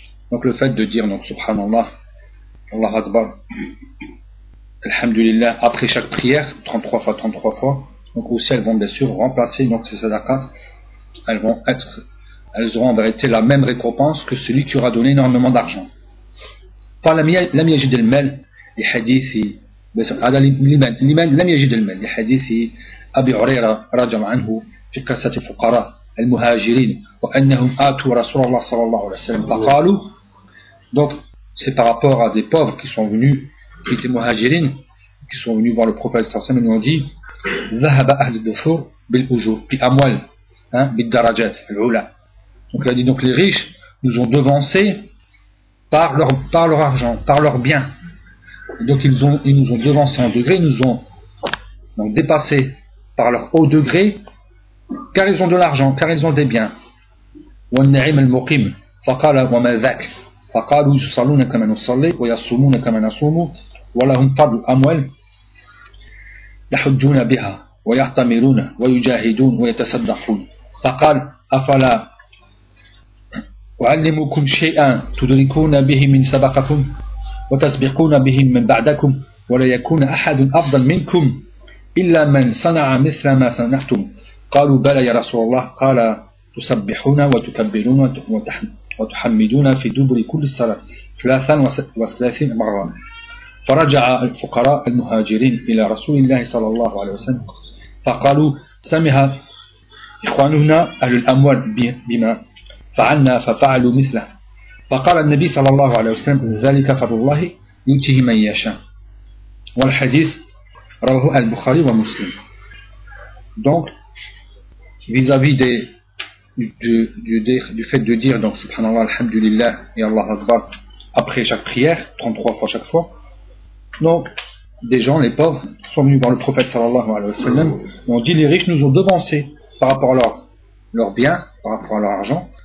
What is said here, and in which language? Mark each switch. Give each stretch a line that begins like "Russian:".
French: Donc le fait de dire donc subhanallah, Allah akbar, alhamdulillah après chaque prière 33 fois, donc aussi elles vont bien sûr remplacer donc ces sadaqat, elles auront en vérité la même récompense que celui qui aura donné énormément d'argent.
Arabic: لم يجد المال لحديث هذا لمن لم يجد المال لحديث أبي عريرة رضي الله عنه في قصة الفقراء المهاجرين وأنهم آتوا رسول الله صلى الله عليه وسلم فقالوا.
French: Donc c'est par rapport à des pauvres qui sont venus, qui étaient مهاجرين, qui sont venus voir le prophète صلى الله عليه وسلم, ils ont dit
Arabic: ذهب أهل الدفور بالأجور بأموال بالدرجات العلا.
French: Donc il a dit donc les riches nous ont devancés par leur argent, par leur bien. Et donc ils nous ont devancé en degré, ils nous ont donc dépassé par leur haut degré, car ils ont de l'argent, car ils ont des biens.
Arabic: وَالنَّعِيمَ الْمُقِيمُ فَقَالَ وَمَا ذَكَ فَقَالُوا يُصَلُونَ كَمَا نُصَلِّي وَيَصُومُونَ كَمَا نَصُومُ وَلَهُمْ طَبْلُ أَمْوَالِ يَحُجُّونَ بِهَا وَيَعْتَمِرُونَ وَيُجَاهِدُونَ وَيَتَصَدَّقُونَ فَقَالَ أَفَلَا وعلمكم شيئا تدركون به من سبقكم وتسبقون به من بعدكم ولا يكون أحد أفضل منكم إلا من صنع مثل ما صنعتم قالوا بلى يا رسول الله قال تسبحون وتكبرون وتحمدون في دبر كل صلاة 33 مرة فرجع الفقراء المهاجرين إلى رسول الله صلى الله عليه وسلم فقالوا سمها إخواننا أهل الأموال بما فعلنا ففعلوا مثله فقال النبي صلى الله عليه وسلم ذلك فضل الله يؤتيه من يشاء والحديث رواه البخاري ومسلم.
French: Donc vis-à-vis du fait de dire donc subhanallah alhamdulillah et Allah akbar après chaque prière 33 fois chaque fois, donc des gens, les pauvres, sont venus voir le prophète sallallahu alayhi wa sallam, ont dit les riches nous ont devancé par rapport à leur bien, par rapport à leur argent.